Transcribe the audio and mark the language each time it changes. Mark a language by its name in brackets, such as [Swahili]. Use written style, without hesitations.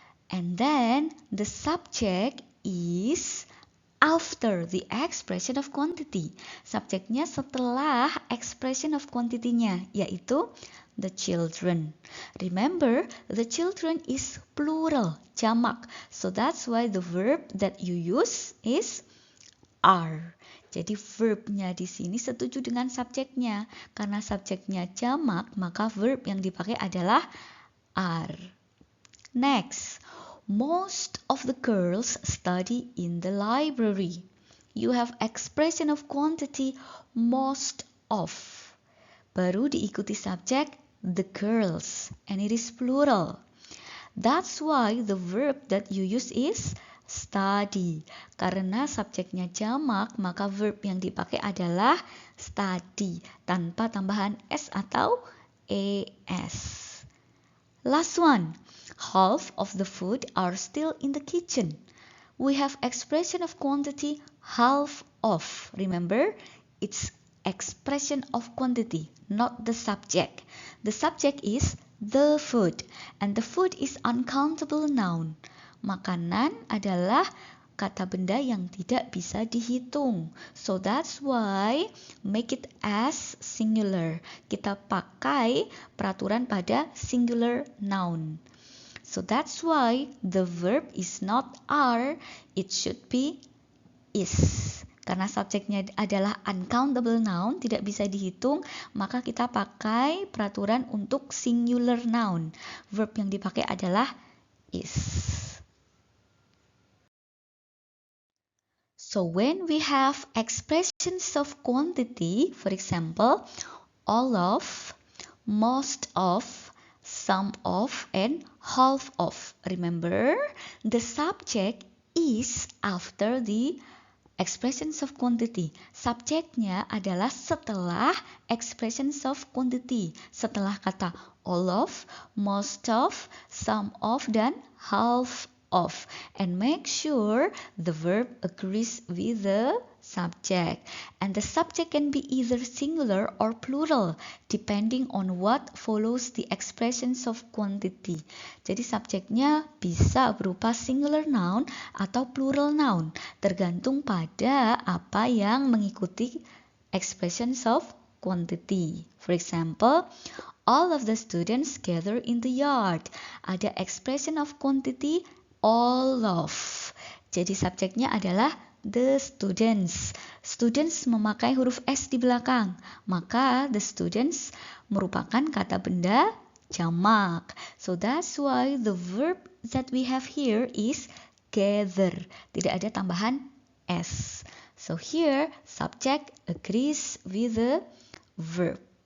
[English] And then the subject is after the expression of quantity. [Indonesian] Subjeknya setelah expression of quantity-nya, yaitu the children. [English] Remember, the children is plural, [Indonesian] jamak. [English] So that's why the verb that you use is are. [Indonesian] Jadi verbnya di sini setuju dengan subjeknya. Karena subjeknya jamak, maka verb yang dipakai adalah are. [English] Next. Most of the girls study in the library. You have expression of quantity most of. [Indonesian] Baru diikuti subjek the girls [English] and it is plural. That's why the verb that you use is study. [Indonesian] Karena subjeknya jamak, maka verb yang dipakai adalah study tanpa tambahan s atau es. [English] Last one. Half of the food are still in the kitchen. We have expression of quantity half of. Remember, it's expression of quantity, not the subject. The subject is the food, and the food is uncountable noun. [Indonesian] Makanan adalah kata benda yang tidak bisa dihitung. [English] So that's why make it as singular. [Indonesian] Kita pakai peraturan pada singular noun. [English] So that's why the verb is not are, it should be is. [Indonesian] Karena subjeknya adalah uncountable noun, tidak bisa dihitung, maka kita pakai peraturan untuk singular noun. Verb yang dipakai adalah is. [English] So when we have expressions of quantity, for example, all of, most of, some of, and half of. Remember, the subject is after the expressions of quantity. [Indonesian] Subjeknya adalah setelah expressions of quantity. Setelah kata all of, most of, some of, dan half of. [English] And make sure the verb agrees with the subject. And the subject can be either singular or plural, depending on what follows the expressions of quantity. [Indonesian] Jadi subjeknya bisa berupa singular noun atau plural noun, tergantung pada apa yang mengikuti expressions of quantity. [English] For example, all of the students gather in the yard. [Indonesian] Ada expression of quantity all of. Jadi subjeknya adalah the students. Students memakai huruf S di belakang. Maka the students merupakan kata benda jamak. [English] So that's why the verb that we have here is gather. [Indonesian] Tidak ada tambahan S. [English] So here subject agrees with the verb.